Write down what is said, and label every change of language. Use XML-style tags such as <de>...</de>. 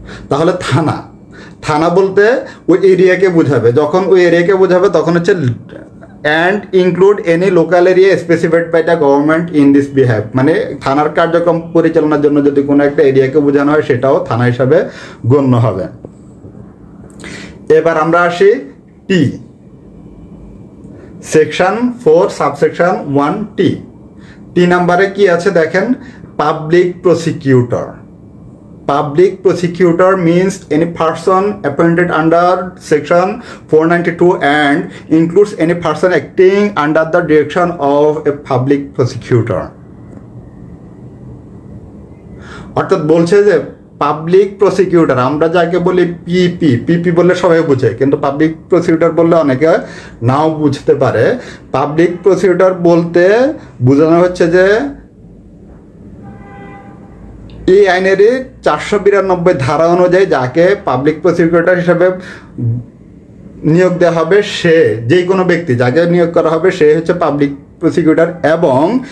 <bn>তাহলে থানা বলতে ওই এরিয়াকে বোঝাবে, যখন ওই এরিয়াকে বোঝাবে তখন হচ্ছে</bn> <en>and include any local area specified by the government in this behalf,</en> <bn>মানে থানার কার্যক্রম পরিচালনার জন্য যদি কোনো একটা এরিয়াকে বোঝানো হয় সেটাও থানা হিসাবে গণ্য হবে। এবার আমরা আসি টি, সেকশন 4 সাবসেকশন 1 টি নাম্বারে কি আছে দেখেন, public prosecutor.</bn> <en>Public prosecutor means any person appointed under section 492 and includes any person acting under the direction of a public prosecutor।</en> <bn>অর্থাৎ বলছে যে পাবলিক প্রসিকিউটর, আমরা যাকে বলি পিপি বললে সবাই বুঝে, কিন্তু পাবলিক প্রসিকিউটর বললে অনেকে নাও বুঝতে পারে। পাবলিক প্রসিকিউটর বলতে বোঝানো হচ্ছে যে এই আইনেরই 492 ধারা অনুযায়ী যাকে পাবলিক প্রসিকিউটর হিসাবে নিয়োগ দেওয়া হবে, সে যেই কোনো ব্যক্তি যাকে নিয়োগ করা হবে সে হচ্ছে পাবলিক প্রসিকিউটর, এবং</bn>